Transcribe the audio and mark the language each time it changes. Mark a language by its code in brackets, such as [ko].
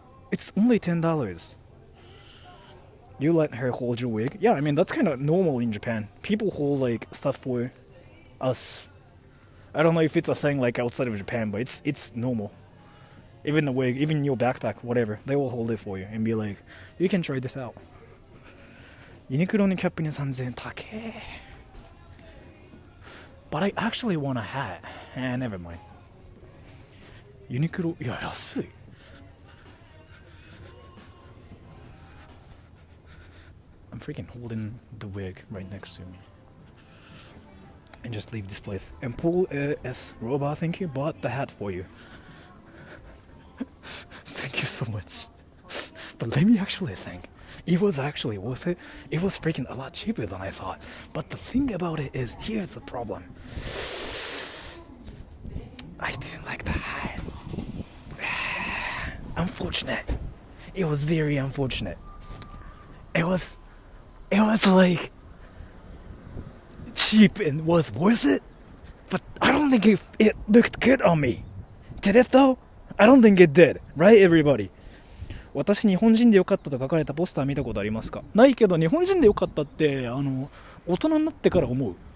[en] It's only $10. You let her hold your wig? Yeah, I mean that's kind of normal in Japan. People hold like stuff for us. I don't know if it's a thing like outside of Japan, but it's normal. Even the wig, even your backpack, whatever, they will hold it for you and be like, you can try this out. [ja] ユニクロのキャップに3000円高え。 [en] But I actually want a hat. Never mind. [ja] ユニクロ、いや、安い。 [en] I'm freaking holding the wig right next to me. And just leave this place. And Paul S. Robot, thank you, bought the hat for you. Thank you so much. But let me actually think. It was actually worth it. It was freaking a lot cheaper than I thought. But the thing about it is, here's the problem. I didn't like the hat. Unfortunate. It was very unfortunate. It was like cheap and was worth it. But I don't think it looked good on me. Did it though? I don't think it did. Right, everybody? [ja] 私日本人でよかったと書かれたポスター見たことありますか？ないけど日本人でよかったって大人になってから思う。